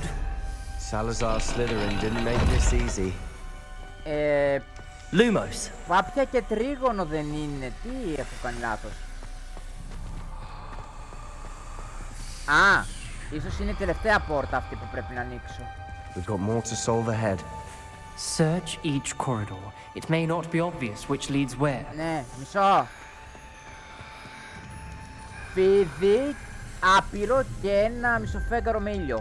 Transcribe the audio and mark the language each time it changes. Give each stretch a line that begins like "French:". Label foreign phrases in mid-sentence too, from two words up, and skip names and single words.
English: Salazar Slytherin didn't make this easy. Lumos.
Greek: Πάπια και τρίγωνο δεν είναι. Τι έχω κάνει λάθος? Α, ίσως είναι η τελευταία πόρτα αυτή που πρέπει να ανοίξω.
English: We've got more to solve ahead. Search each corridor. It may not be obvious which leads where.
Greek: Ναι, μισό. Φίδι, άπειρο και ένα μισοφέγγαρο με ήλιο.